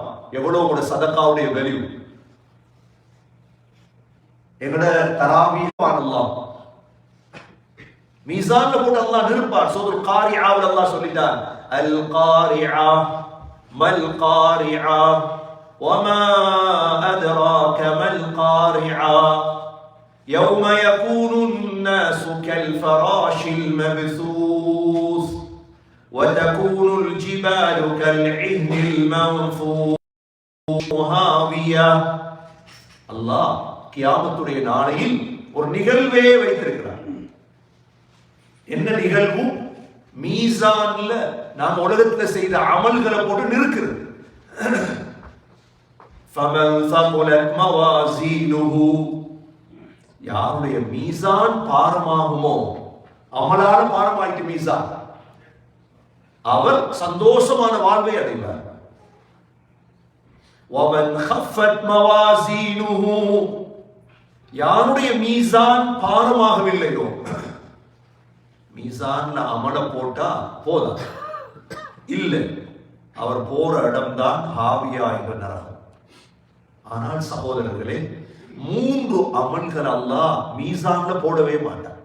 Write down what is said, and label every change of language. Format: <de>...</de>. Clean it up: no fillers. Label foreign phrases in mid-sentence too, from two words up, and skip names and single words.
<ta>எவ்வளவு உங்களோட சதக்காவுடைய வேல்யூ, எங்களோட தராவீஹ் அல்லாஹ் மீசான்ல போட்டு அல்லாஹ் நிற்பான். சூரத்துல் காரிஆவில் அல்லாஹ் சொல்லிட்டான்,</ta> <ar>القارعة ما القارعة وما أدراك ما القارعة. يوم يكون الناس كالفراش المبثوث وتكون الجبال كالعهن المنفوش هاوية.</ar> <ta>அல்லாஹ் கியாமத்துடைய நாளையில் ஒரு நிகழ்வே வைத்திருக்கிறார். என்ன நிகழ்வு? மீசான்ல நாம் உலகத்துல செய்த அமல்களை போட்டு நிறுக்கிறது.</ta> <ar>فَمَنْ ثَقُلَتْ مَوَازِينُهُ,</ar> <ta>யாருடைய மீசான் பாரமாகுமோ, அமலால பாரமாயிட்டு மீசான், அவர் சந்தோஷமான வாழ்வை அடைவார்.</ta> <ar>وَمَنْ خَفَّتْ مَوَازِينُهُ,</ar> <ta>யாருடைய மீசான் பாரமாகவில்லையோ, மீசான்ல அமல போட்டா போதா இல்ல, அவர் போற இடம்தான் ஹாவியா என்ற நரகம். ஆனால் சகோதரர்களே, 3 அமல்கள் அல்லாஹ் மீசான்ல போடவே மாட்டார்.</ta>